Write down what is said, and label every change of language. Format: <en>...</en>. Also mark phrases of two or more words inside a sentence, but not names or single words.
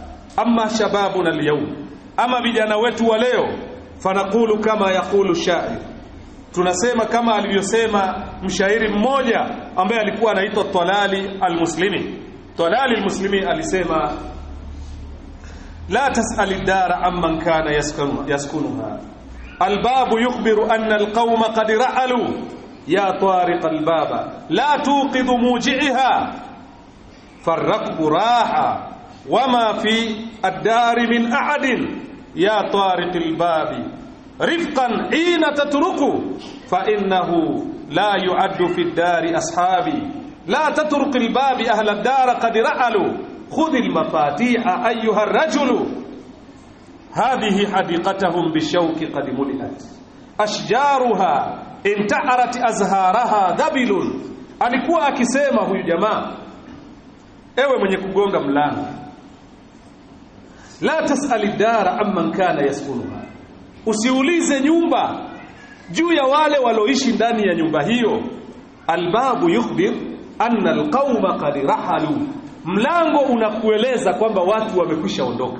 <ar>أما شبابنا اليوم,</ar> <sw>ama vijana wetu wa leo,</sw> <ar>فنقول كما يقول الشاعر,</ar> <sw>tunasema kama alivyosema mshairi mmoja ambaye alikuwa anaitwa Talali al-Muslimi.</sw> <ar>Talali al-Muslimi alisema, لا تسأل الدار عمن كان يسكنها الباب يخبر أن القوم قد رحلوا, يا طارق الباب لا تقض مجيئها فارقب راحة وما في الدار من أحد يا طارق الباب رفقا حين تطرق فإنه لا يعد في الدار أصحابي لا تطرق الباب أهل الدار قد رحلوا, خذ المفاتيح أيها الرجل، هذه حديقتهم بالشوك قد ملئت، أشجارها انتحرت أزهارها ذبل.</ar> <sw>alikuwa akisema huyu jamaa, ewe mwenye kugonga mlango,</sw> <ar>لا تسأل الدار عمن كان يسكنها,</ar> <sw>usiulize nyumba juu ya wale waloishi ndani ya nyumba hiyo.</sw> <ar>الباب يخبر أن القوم قد رحلوا,</ar> <sw>mlango unakueleza kwamba watu wamekwisha ondoka.</sw>